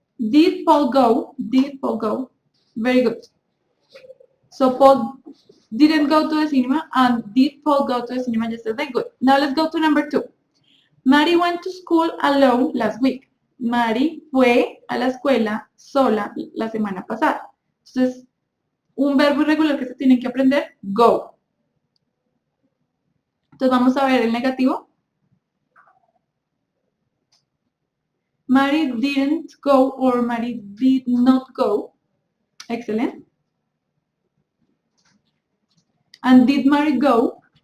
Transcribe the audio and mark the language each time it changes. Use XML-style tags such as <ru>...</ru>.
<en>Did Paul go? Did Paul go? Very good. So Paul didn't go to the cinema and did Paul go to the cinema yesterday? Good. Now let's go to number 2. Mary went to school alone last week.</en> <es>Mary fue a la escuela sola la semana pasada. Entonces, un verbo irregular que se tienen que aprender, go. Entonces vamos a ver el negativo.</es> <en>Mary didn't go or Mary did not go. Excellent. And did Mary go?</en>